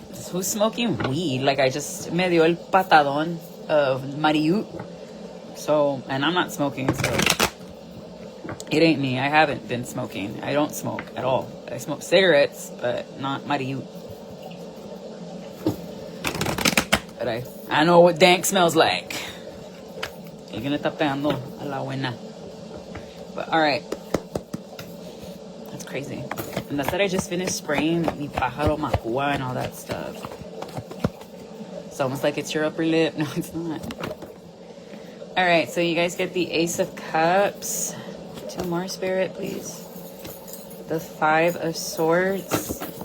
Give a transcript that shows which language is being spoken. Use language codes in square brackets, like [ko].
[en] Who's smoking weed? Like, I just [es] me dio el patadón [en] of Mariu. So, and I'm not smoking, so It ain't me. I haven't been smoking. I don't smoke at all. I smoke cigarettes, but not marijuana. But I know what dank smells like. [es] Alguien le está pegando a la buena. [en] But alright. That's crazy. And that's that I just finished spraying [es] mi pájaro macua [en] and all that stuff. It's almost like it's your upper lip. No, it's not. Alright, so you guys get the Ace of Cups. 2 more, Spirit, please. The 5 of Swords.